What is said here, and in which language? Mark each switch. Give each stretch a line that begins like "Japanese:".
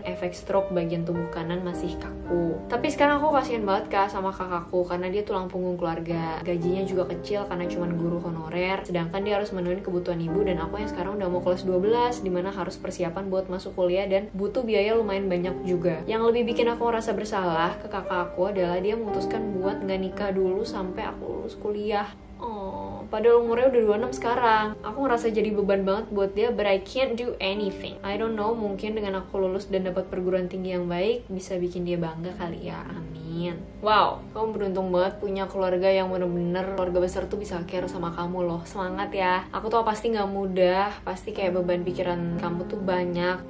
Indonesian: Efek stroke bagian tubuh kanan masih kaku. Tapi sekarang aku kasihan banget kak sama kakakku karena dia tulang punggung keluarga, gajinya juga kecil karena cuma guru honorer, sedangkan dia harus memenuhi kebutuhan ibu dan aku yang sekarang udah mau kelas 12, dimana harus persiapan buat masuk kuliah dan butuh biaya lumayan banyak juga. Yang lebih bikin aku ngerasa bersalah ke kakak aku adalah dia memutuskan buat nggak nikah dulu sampai aku lulus kuliah. Padahal umurnya udah 26 sekarang. Aku ngerasa jadi beban banget buat dia,
English: but I can't do anything. I don't know,
Indonesian: mungkin dengan aku lulus dan dapat perguruan tinggi yang baik bisa bikin dia bangga kali ya. Amin. Wow, kamu beruntung banget punya keluarga yang bener-bener keluarga besar tuh bisa care sama kamu loh. Semangat ya. Aku tau pasti gak mudah, pasti kayak beban pikiran kamu tuh banyak.